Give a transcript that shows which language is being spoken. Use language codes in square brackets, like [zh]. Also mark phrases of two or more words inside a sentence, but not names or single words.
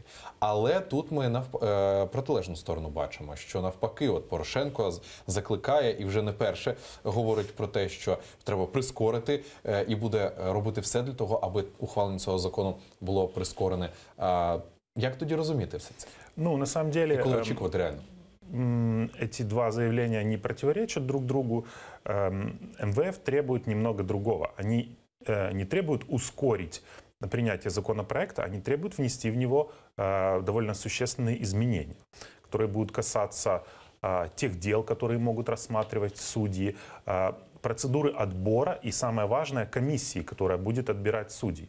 [uk] Але тут ми протилежну сторону бачимо, що навпаки, от Порошенко закликає і вже не перше говорить про те, що треба прискорити і буде робити все для того, аби ухвалення цього закону було прискорене. Як тоді розуміти все це? [ru] Ну, на самом деле, [uk] і коли очікувати реально? [ru] эти два заявления не противоречат друг другу. МВФ требует немного другого. Они не требуют ускорить принятие законопроекта, они требуют внести в него довольно существенные изменения, которые будут касаться тех дел, которые могут рассматривать судьи, процедуры отбора и, самое важное, комиссии, которая будет отбирать судей.